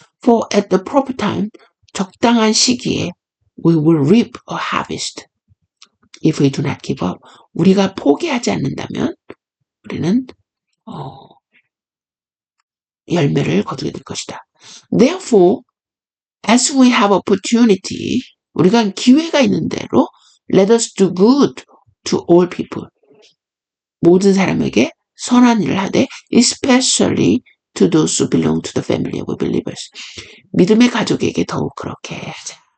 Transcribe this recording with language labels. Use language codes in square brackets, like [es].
[en] For at the proper time, [ko] 적당한 시기에 [en] we will reap a harvest. If we do not give up. [ko] 우리가 포기하지 않는다면 우리는 열매를 거두게 될 것이다. [en] Therefore, as we have opportunity, [ko] 우리가 기회가 있는 대로 [en] let us do good to all people. [ko] 모든 사람에게 선한 일을 하되 [en] especially to those who belong to the family of believers. [ko] 믿음의 가족에게 더욱 그렇게 하자.